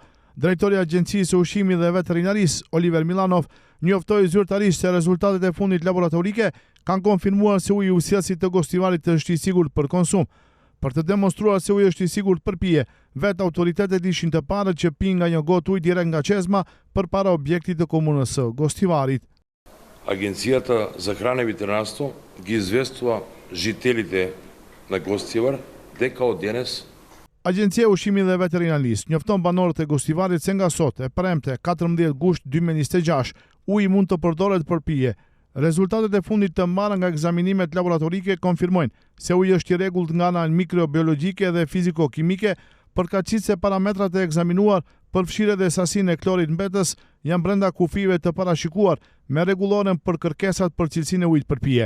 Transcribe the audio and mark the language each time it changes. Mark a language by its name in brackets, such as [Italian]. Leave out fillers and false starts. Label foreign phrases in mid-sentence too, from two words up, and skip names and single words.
[Albanian] Drejtori i Agjencisë së Ushqimit dhe Veterinarisë, Oliver Milanov, njoftoi zyrtarisht se rezultatet e fundit laboratorike kanë konfirmuar se uji ujësiasit të Gostivarit është i sigurt për konsum. Për të demonstruar se uji është i sigurt për pije, vetë autoritetet ishin të parët që pinë nga një gotë ujë direkt nga çezma përpara objektit të komunës së Gostivarit. [Macedonian] Агенцията за храна и ветеринарство ги известува жителите на Гостивар дека од денес [Albanian] Agjencia e Ushqimit dhe Veterinarisë njofton banorët e Gostivarit se nga sot, e premte 14 gusht 2026, uji mund të përdoret për pije. Rezultatet e fundit të marra nga ekzaminimet laboratorike konfirmojnë se uji është i rregullt nga ana mikrobiologjike dhe fiziko-kimike, përkatësisht se parametrat e ekzaminuar përfshirë edhe sasinë e klorit mbetës janë brenda kufive të parashikuar me rregulloren për kërkesat për cilësinë e ujit për pije.